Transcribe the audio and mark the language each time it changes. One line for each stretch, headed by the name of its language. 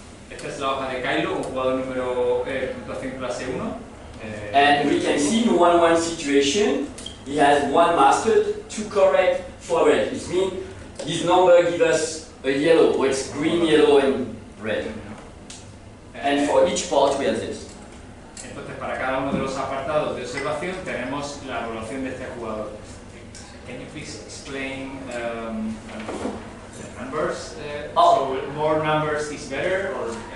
Spanish: Esta es la hoja de Kylo, un jugador número puntuación clase 1.
English: And we can see in 1-1 situation, he has 1 mastered, 2 correct, 4 red. It means his number gives us a yellow, or it's green, yellow, and red. And for each part we have this.
Spanish: Entonces, para cada uno de los apartados de observación tenemos la evaluación de este jugador.
English: Can you please explain the numbers? So more numbers is better, or?